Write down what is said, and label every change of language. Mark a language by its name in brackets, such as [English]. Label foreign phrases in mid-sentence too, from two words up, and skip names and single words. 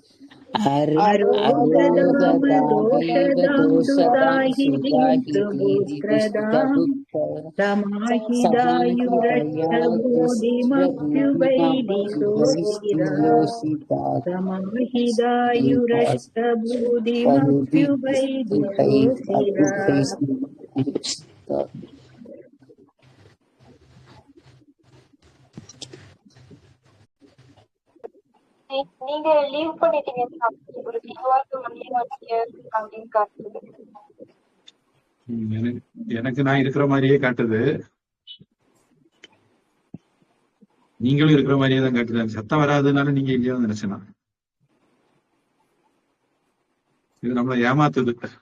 [Sanskrit] अरोगदामदोषदाहिनीं सुपुत्रदाम् समाहिदायुरष्टभूतिमप्युपैदिशोषिरा [Tamil] நீங்க லீவ் பண்ணிட்டீங்க குருஜி. [English] You are the only one here [Tamil] அப்படின்னு காட்டுது. எனக்கு நான் இருக்கிற மாதிரியே காட்டுது, நீங்களும் இருக்கிற மாதிரியே தான் காட்டுது. சத்தம் வராதுனால நீங்க இல்லையோ நினைச்சேனா. இது நம்மள ஏமாத்துது.